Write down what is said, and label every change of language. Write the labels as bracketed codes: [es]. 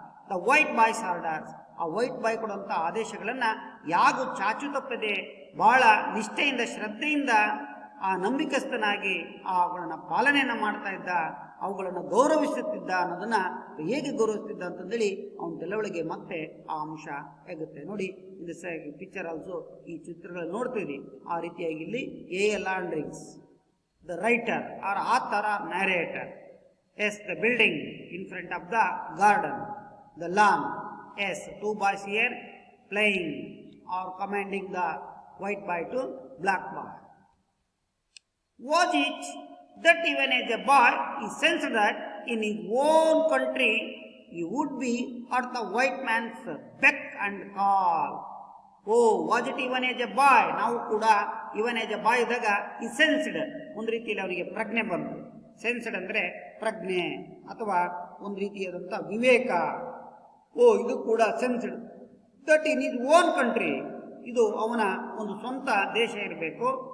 [en] the white boys orders, [kn] ಆ white boy ಕೊಡುವಂಥ ಆದೇಶಗಳನ್ನು ಯಾಗೂ ಚಾಚು ತಪ್ಪದೆ ಬಹಳ ನಿಷ್ಠೆಯಿಂದ, ಶ್ರದ್ಧೆಯಿಂದ, ಆ ನಂಬಿಕಸ್ಥನಾಗಿ ಅವುಗಳನ್ನು ಪಾಲನೆಯನ್ನು ಮಾಡ್ತಾ ಇದ್ದ, ಅವುಗಳನ್ನು ಗೌರವಿಸುತ್ತಿದ್ದ. ಅನ್ನೋದನ್ನ ಹೇಗೆ ಗೌರವಿಸ್ತಿದ್ದ ಅಂತಂದೇಳಿ ಅವನ ತಲೆಯೊಳಗೆ ಮತ್ತೆ ಆ ಅಂಶ ಹೇಗುತ್ತೆ ನೋಡಿ. ಇದು ಪಿಕ್ಚರ್ ಆಲ್ಸೋ, ಈ ಚಿತ್ರಗಳಲ್ಲಿ ನೋಡ್ತೀವಿ ಆ ರೀತಿಯಾಗಿ. ಇಲ್ಲಿ A.L. [en] Andrings, the writer or author or narrator. Yes, the building in front of the garden, the lawn. Yes, two boys here playing or commanding the white boy to black boy. Was it that even as a boy he sensed that in his own country he would be at the white man's beck and call? Oh, was it even as a boy? [kn] ನಾವು ಕೂಡ [en] even as a boy [kn] ಇದ್ದಾಗ ಈ sensed ಒಂದು ರೀತಿಯಲ್ಲಿ ಅವರಿಗೆ ಪ್ರಜ್ಞೆ ಬಂತು. Sensed ಅಂದ್ರೆ ಪ್ರಜ್ಞೆ ಅಥವಾ ಒಂದು ರೀತಿಯಾದಂಥ ವಿವೇಕ. ಓ, ಇದು ಕೂಡ [en] sensed that in his own country, [kn] ಇದು ಅವನ ಒಂದು ಸ್ವಂತ ದೇಶ ಇರಬೇಕು.